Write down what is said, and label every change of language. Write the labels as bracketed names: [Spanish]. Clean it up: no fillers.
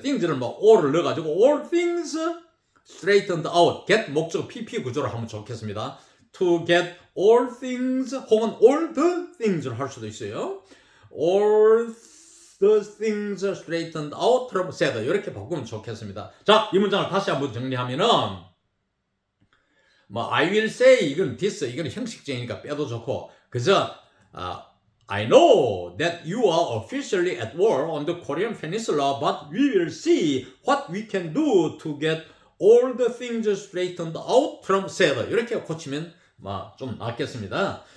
[English] things를 뭐 all을 [Korean] 넣어가지고 [English] all things straightened out. [Korean] get 목적 PP 구조로 하면 좋겠습니다. [English] to get all things 혹은 all the things를 [Korean] 할 수도 있어요. [English] all the things straightened out from said [Korean] 이렇게 바꾸면 좋겠습니다. 자, 이 문장을 다시 한번 정리하면은 뭐 [English] I will say 이건 this [Korean] 이건 형식적이니까 빼도 좋고 그저 [English] I know that you are officially at war on the Korean Peninsula, but we will see what we can do to get all the things straightened out from said [Korean] 이렇게 고치면 좀 낫겠습니다.